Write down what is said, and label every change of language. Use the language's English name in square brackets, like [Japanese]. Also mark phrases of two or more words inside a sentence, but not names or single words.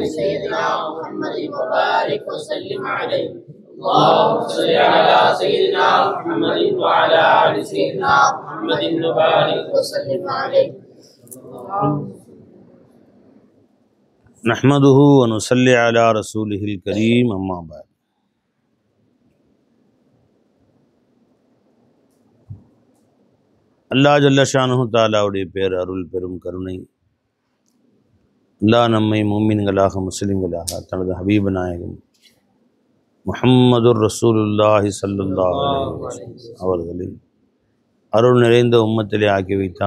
[Arabic] سيدنا محمد وبارك وسلم عليه. اللهم صل على سيدنا محمد وعلى آل سيدنا محمد وبارك وسلم عليه. نحمده ونصلي على رسوله الكريم أما بعد. الله جل شأنه تعالى [Tamil] பேர் அருள் பெரும் கருணை அல்லாஹ் நம்மை முஃமின்களாக முஸ்லிம்களாக தனது ஹபீபு நாயகம் [Arabic] محمد رسول الله صلى الله عليه وسلم [Tamil] அவர்களின் அருள் நிறைந்த உம்மத்திலே ஆக்கி வைத்தான்.